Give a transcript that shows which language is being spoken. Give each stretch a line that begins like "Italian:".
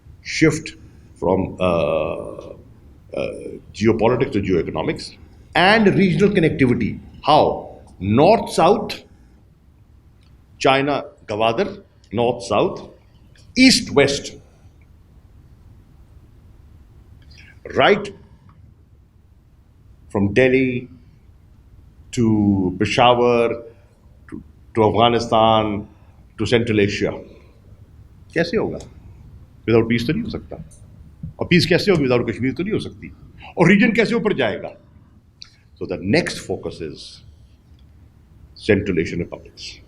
English: Shift from geopolitics to geoeconomics and regional connectivity. How? North south, China Gwadar, north south, east west, right from Delhi to Peshawar to Afghanistan to Central Asia.
Urdu: کیسے ہوگا؟ Without پیس تو نہیں ہو سکتا. اور پیس کیسے ہوگی without Kashmir تو نہیں ہو سکتی. اور ریجن کیسے اوپر جائے گا؟
English: So the next focus is Central Asian republics.